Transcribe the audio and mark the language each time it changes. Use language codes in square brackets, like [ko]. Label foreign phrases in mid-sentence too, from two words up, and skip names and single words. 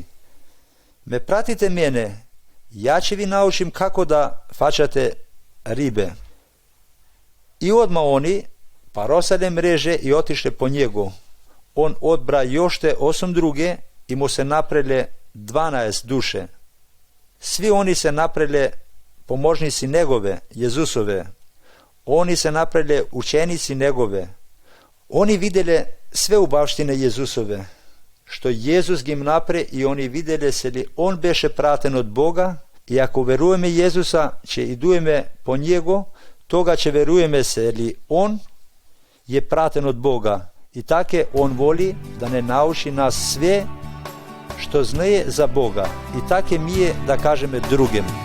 [sr] Ме пратите мене, ја ќе ви научим како да фаќате рибе. И одма они паросале мреже и отишле по него. Он одбра јоште 8 друге и му се напреле 12 душе. Svi oni se napravile pomožnici njegove, Jezusove. Oni se napravile učenici njegove. Oni vidjeli sve ubavštine Jezusove, što Jezus gim napre i oni vidjeli se li on beše praten od Boga i ako verujeme Jezusa, će idujeme po njego, toga će verujeme se li on je praten od Boga i take on voli da ne nauči nas sve što znaje za Boga i take mi je da kažeme drugim.